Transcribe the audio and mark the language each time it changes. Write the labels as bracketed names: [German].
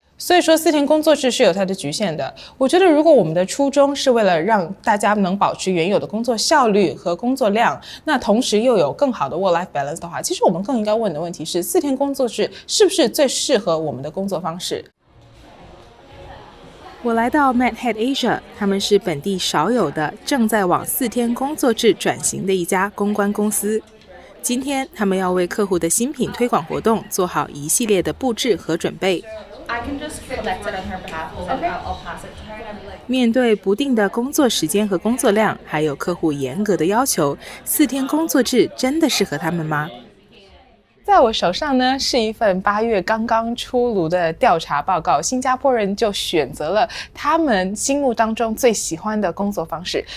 [Chinese] 所以说4天工作制是有它的局限的。我觉得如果我们的初衷是为了让大家能保持原有的工作效率和工作量，那同时又有更好的 work-life balance 的话，其实我们更应该问的问题是4天工作制是不是最适合我们的工作方式？我来到 MedHead Asia， 他们是本地少有的正在往4天工作制转型的一家公关公司。今天他们要为客户的新品推广活动做好一系列的布置和准备。 [English] I can just collect it on her behalf and then I'll pass it to her. [Chinese] 面对不定的工作时间和工作量，还有客户严格的要求，4天工作制真的适合他们吗？在我手上呢是一份8月刚刚出炉的调查报告，新加坡人就选择了他们心目当中最喜欢的工作方式。